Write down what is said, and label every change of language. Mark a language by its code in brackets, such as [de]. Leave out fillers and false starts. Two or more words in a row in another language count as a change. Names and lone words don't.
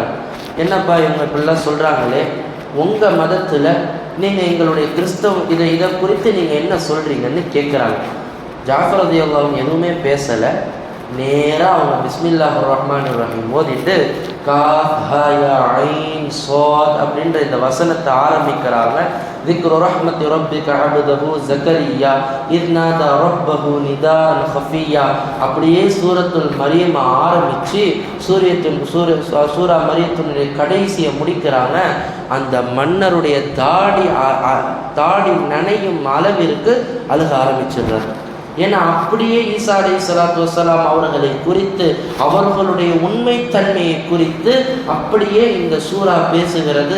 [ta] என்னப்பா இவங்க இப்படிலாம் சொல்கிறாங்களே, உங்கள் மதத்தில் நீங்கள் எங்களுடைய கிறிஸ்தவ இதை குறித்து நீங்கள் என்ன சொல்கிறீங்கன்னு கேட்குறாங்க. ஜாஃபர் ரலியல்லாஹு எதுவுமே பேசலை. நேராக அவங்க [ar] بسم الله الرحمن الرحيم [ta] ஓதிட்டு [ar] كاف ها يا عين صاد [ta] அப்படின்ற இந்த வசனத்தை ஆரம்பிக்கிறாங்க. [ar] ذكر رحمة ربك عبده زكريا إذ نادى ربه نداء خفيا. [ta] அப்படியே சூரத்துல் மரியம் ஆரம்பிச்சு சூரா மரியத்தினுடைய கடைசியை முடிக்கிறாங்க. அந்த மன்னருடைய தாடி நனையும் அளவிற்கு அழுக ஆரம்பிச்சிடுறாரு. ஏன்னா அப்படியே ஈசா [ar] عليه الصلاة والسلام [ta] அவர்களை குறித்து, அவர்களுடைய உண்மைத்தன்மையை குறித்து அப்படியே இந்த சூரா பேசுகிறது.